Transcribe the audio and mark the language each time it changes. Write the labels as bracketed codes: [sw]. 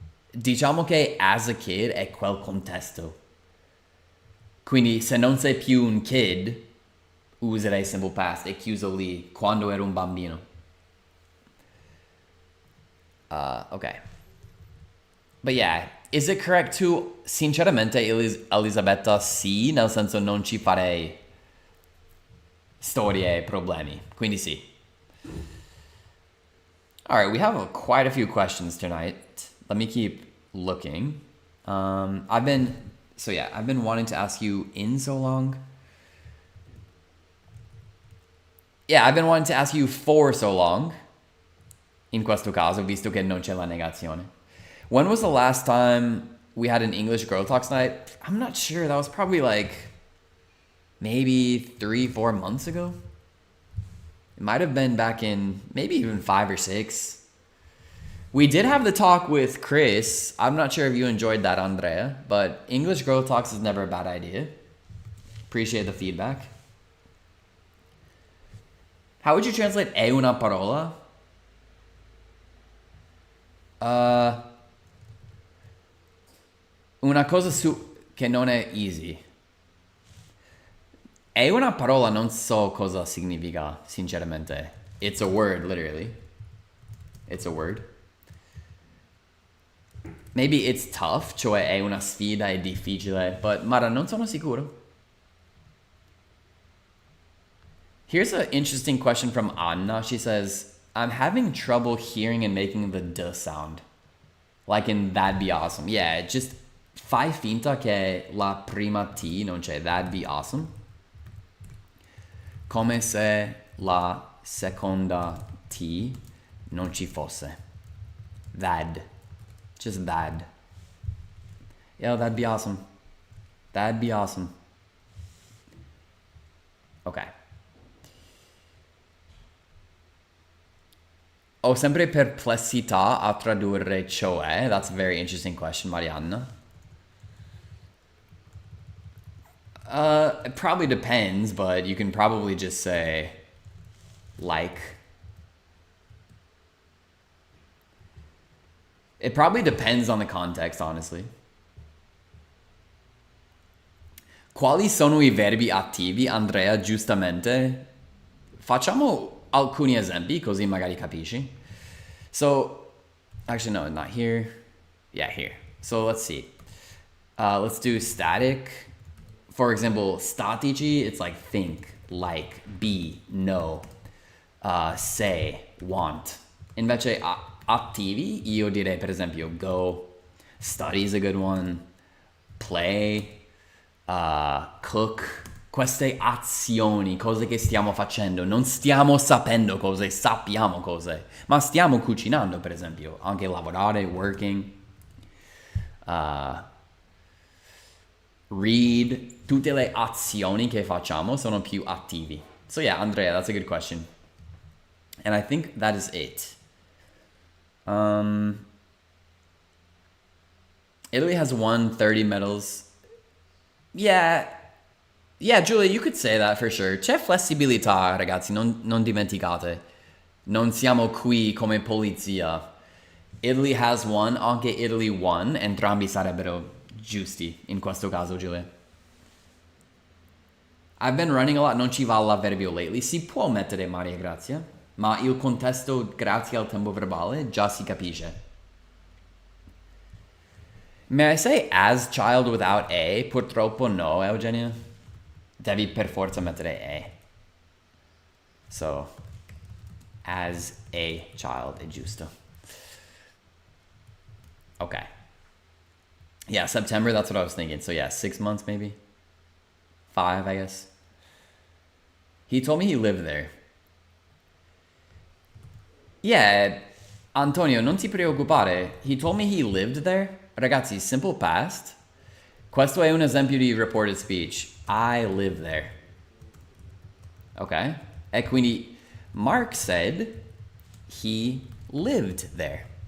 [it] Diciamo che [en] as a kid [it] è quel contesto. Quindi se non sei più un kid, userei simple past, è chiuso lì, quando ero un bambino. [en] Ok. But yeah, is it correct to, [it] sinceramente, Elisabetta, sì, nel senso non ci farei storie e problemi. Quindi sì. [en] All right, we have quite a few questions tonight. Let me keep looking. I've been wanting to ask you in so long. Yeah, I've been wanting to ask you for so long. [it] In questo caso, visto che non c'è la negazione. [en] When was the last time we had an English Girl Talks night? I'm not sure. That was probably like maybe 3-4 months ago. It might have been back in maybe even 5 or 6. We did have the talk with Chris. I'm not sure if you enjoyed that, Andrea, but English Growth Talks is never a bad idea. Appreciate the feedback. How would you translate [it] è una parola? Una cosa che non è easy. È una parola, non so cosa significa, sinceramente. [en] It's a word, literally. It's a word. Maybe it's tough, [it] cioè è una sfida, è difficile, [en] but [it] Mara, non sono sicuro. [en] Here's an interesting question from Anna. She says, I'm having trouble hearing and making the D sound. Like in that'd be awesome. Yeah, just [it] fai finta che la prima T non c'è. [en] That'd be awesome. [it] Come se la seconda T non ci fosse. [en] That. Just that. Yeah, that'd be awesome. That'd be awesome. Okay. [it] Ho sempre perplessità a tradurre cioè. [en] That's a very interesting question, Marianna. It probably depends, but you can probably just say like. It probably depends on the context, honestly. [it] Quali sono I verbi attivi, Andrea, giustamente? Facciamo alcuni esempi, così magari capisci. [en] So, actually no, not here. Yeah, here. So let's see. Let's do static. For example, statici, it's like think, like, be, know, say, want. [it] Invece attivi, io direi per esempio [en] go, study is a good one, play, cook. [it] Queste azioni, cose che stiamo facendo, non stiamo sapendo cose, sappiamo cose, ma stiamo cucinando per esempio, anche lavorare, [en] working, read, [it] tutte le azioni che facciamo sono più attivi. [en] So yeah, Andrea, that's a good question. And I think that is it. Italy has won 30 medals. Yeah, Giulia, you could say that for sure. [it] C'è flessibilità, ragazzi, non dimenticate. Non siamo qui come polizia. [en] Italy has won, [it] anche [en] Italy won, [it] entrambi sarebbero giusti in questo caso, Giulia. [en] I've been running a lot, [it] non ci va l'avverbio [en] lately. [it] Si può mettere Maria Grazia, ma il contesto grazie al tempo verbale già si capisce. [en] May I say as child without a? [it] Purtroppo no, Eugenia. Devi per forza mettere a. [en] So, as a child [it] è giusto. Okay. [en] Yeah, September, that's what I was thinking. So yeah, 6 months maybe. 5, I guess. He told me he lived there. [it] Yeah, Antonio, non ti preoccupare. [en] He told me he lived there. [it] Ragazzi, simple past. Questo è un esempio di reported speech. [en] I live there. Ok? [it] E quindi [en] Mark said he lived there.